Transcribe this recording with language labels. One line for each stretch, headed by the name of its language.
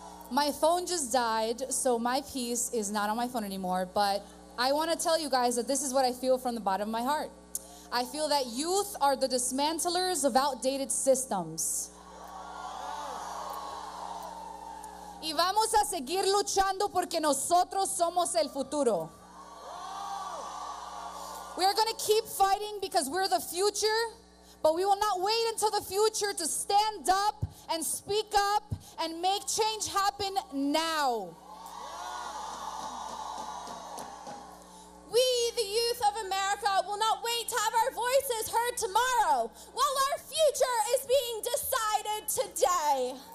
English: My phone just died, so my piece is not on my phone anymore, but I want to tell you guys that this is what I feel from the bottom of my heart. I feel that youth are the dismantlers of outdated systems.
Spanish: Y vamos a seguir luchando porque nosotros somos el futuro.
English: We are going to keep fighting because we're the future, but we will not wait until the future to stand up and speak up and make change happen now. We, the youth of America, will not wait to have our voices heard tomorrow while our future is being decided today.